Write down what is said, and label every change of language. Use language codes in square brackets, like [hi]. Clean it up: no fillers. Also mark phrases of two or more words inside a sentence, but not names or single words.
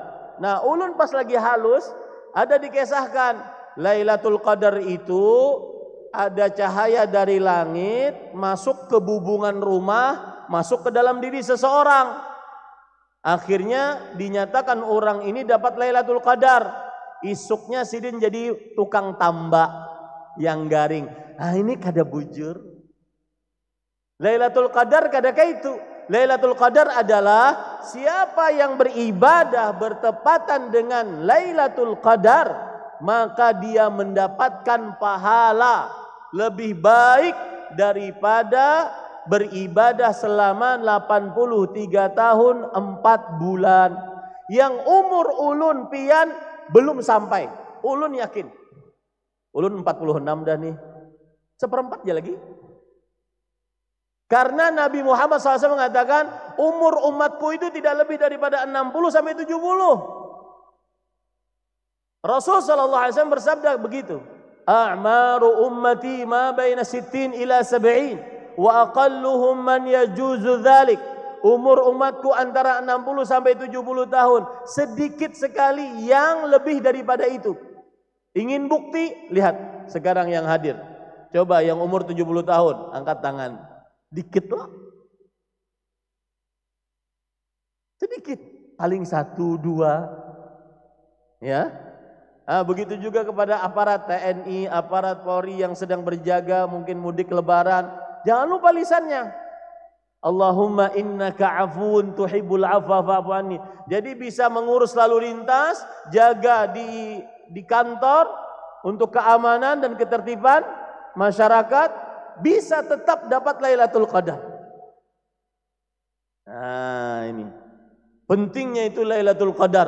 [id] Nah, [bjn] ulun pas lagi halus [id] ada dikisahkan Lailatul Qadar itu ada cahaya dari langit masuk ke bubungan rumah, masuk ke dalam diri seseorang. Akhirnya dinyatakan orang ini dapat Lailatul Qadar. [bjn] Isuknya sidin jadi tukang tambak yang garing. Ah, ini kada bujur. Lailatul Qadar kada kaitu. [id] Lailatul Qadar adalah siapa yang beribadah bertepatan dengan Lailatul Qadar, maka dia mendapatkan pahala lebih baik daripada beribadah selama 83 tahun 4 bulan. [bjn] Yang umur ulun pian belum sampai. Ulun yakin. Ulun 46 dah nih. [id] Seperempat aja lagi. Karena Nabi Muhammad SAW mengatakan umur umatku itu tidak lebih daripada 60 sampai 70. Rasul SAW bersabda begitu. [ar] أعمار أمتي ما بين ستين إلى سبعين وأقلهم من يجوز ذلك. [id] Umur umatku antara 60 sampai 70 tahun. Sedikit sekali yang lebih daripada itu. Ingin bukti? Lihat sekarang yang hadir. Coba yang umur 70 tahun angkat tangan. Dikit lah. Sedikit. Paling 1, 2. Ya. Begitu juga kepada aparat TNI, aparat Polri yang sedang berjaga, mungkin mudik lebaran. Jangan lupa lisannya. [ar] اللهم إنك عفو تحب العفو فاعف عني. [id] Jadi bisa mengurus lalu lintas, jaga di kantor untuk keamanan dan ketertiban masyarakat. Bisa tetap dapat Lailatul Qadar. Nah ini pentingnya itu Lailatul Qadar.